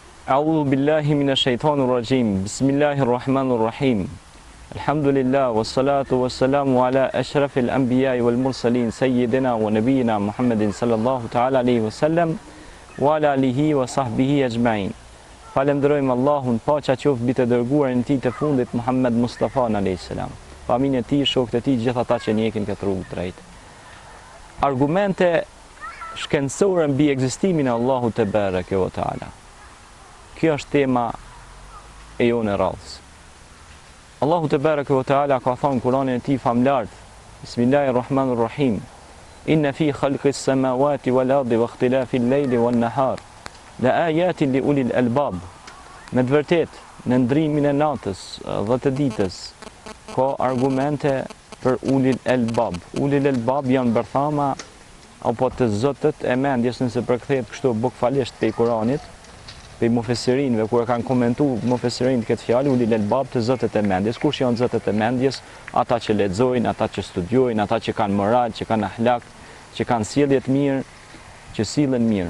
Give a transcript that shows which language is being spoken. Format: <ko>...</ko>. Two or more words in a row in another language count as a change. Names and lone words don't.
<ar>أعوذ بالله من الشيطان الرجيم بسم الله الرحمن الرحيم. الحمد لله والصلاة والسلام على أشرف الأنبياء والمرسلين سيدنا ونبينا محمد صلى الله تعالى عليه وسلم وعلى آله وصحبه أجمعين.</ar> <sq>Falenderojmë Allahun, paqja qoftë mbi të dërguarin e tij të fundit Muhammed Mustafa</sq> <ar>عليه السلام.</ar> <sq>Familjen e tij, shokët e tij, gjithë ata që ndjekin këtë rrugë të drejtë. Argumente shkencore mbi ekzistimin e Allahut</sq> <ar>تبارك وتعالى.</ar> <sq>Kjo është tema e jonë e radhës. Allahu</sq> <ar>تبارك وتعالى</ar> <sq>ka thënë në Kur'anin e tij famlart, Bismillahirrahmanirrahim.</sq> <ar>إن في خلق السماوات والأرض واختلاف الليل والنهار لآيات لأولي الألباب.</ar> <sq>Me të vërtetë, në ndrimin e natës dhe të ditës ka argumente për</sq> <ar>أولي الألباب. أولي الألباب</ar> <sq>janë bërthama apo të zotët e mendjes, nëse përkthehet kështu bukfalisht pe Kur'anit, pe mufesirinëve kur e kanë komentuar mufesirinët këtë fjalë,</sq> <ar>أولي الألباب</ar> <sq>të zotët e mendjes. Kush janë zotët e mendjes? Ata që lexojnë, ata që studiojnë, ata që kanë moral, që kanë ahlak, që kanë sjellje të mirë, që sillen mirë.</sq>